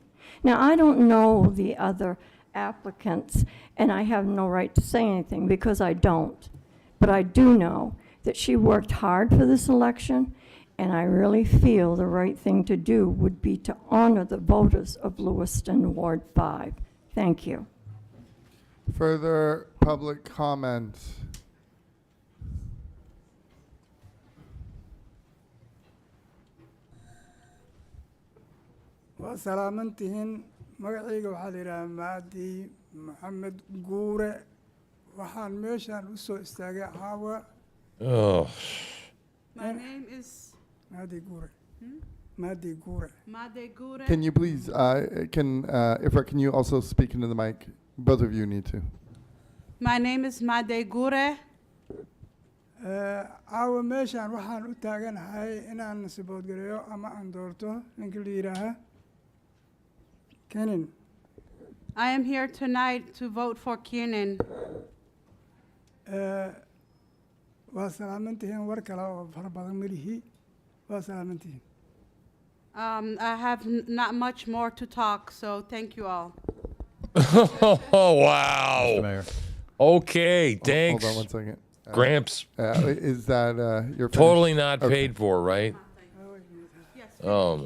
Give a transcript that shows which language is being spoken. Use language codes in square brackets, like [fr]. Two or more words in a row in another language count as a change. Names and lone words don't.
[en] Now, I don't know the other applicants, and I have no right to say anything because I don't. But I do know that she worked hard for this election, and I really feel the right thing to do would be to honor the voters of Lewiston Ward 5. Thank you. Further public comment? [so] waa salaamantihiin magacayga waxaa la yidhahaa maadi maxamed guure waxaan meeshaan u soo istaagay caawa [en] Oh. My name is Maadi Gure. Maadi Gure. Can you please, Ifra, can you also speak into the mic? Both of you need to. My name is Maadi Gure. [so] Caawa meeshaan waxaan u taaganahay inaan saboodgareeyo ama aan doorto ninka la yidhaaha Kenan. [en] I am here tonight to vote for Kiernan. [so] Waa salaamantihiin war kale oo fara badan malihi waa salaamantihiin [en] I have not much more to talk, so thank you all. Oh, wow. Mayor. Okay, thanks. Hold on one second. Gramps. Is that your Totally not paid for, right? Oh, my